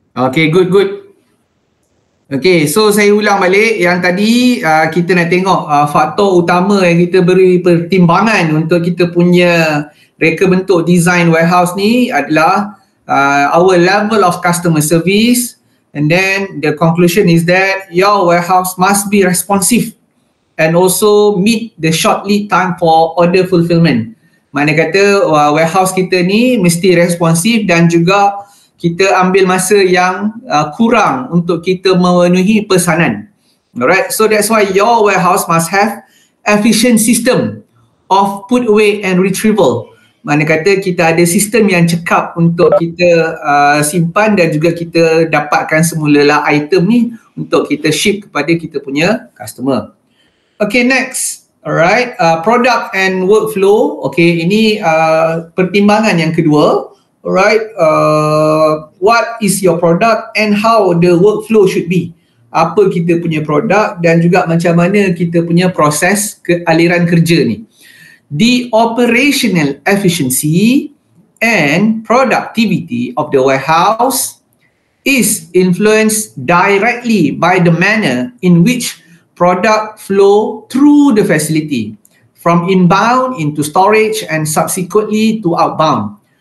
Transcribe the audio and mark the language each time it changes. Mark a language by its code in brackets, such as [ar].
[en] Okay, good. Okay, so [ms] saya ulang balik yang tadi kita nak tengok faktor utama yang kita beri pertimbangan untuk kita punya reka bentuk design warehouse ni adalah [en] our level of customer service, and then the conclusion is that your warehouse must be responsive and also meet the short lead time for order fulfillment. [ms] Mana kata warehouse kita ni mesti responsif dan juga kita ambil masa yang kurang untuk kita memenuhi pesanan. [en] Alright, so that's why your warehouse must have efficient system of put away and retrieval. [ms] Mana kata kita ada sistem yang cekap untuk kita simpan dan juga kita dapatkan semula item ni untuk kita ship kepada kita punya customer. [en] Okay, next. Alright, product and workflow. Okay, [ms] ini pertimbangan yang kedua. [en] Alright, what is your product and how the workflow should be. [ms] Apa kita punya produk dan juga macam mana kita punya proses aliran kerja ni. [en] The operational efficiency and productivity of the warehouse is influenced directly by the manner in which product flow through the facility, from inbound into storage and subsequently to outbound.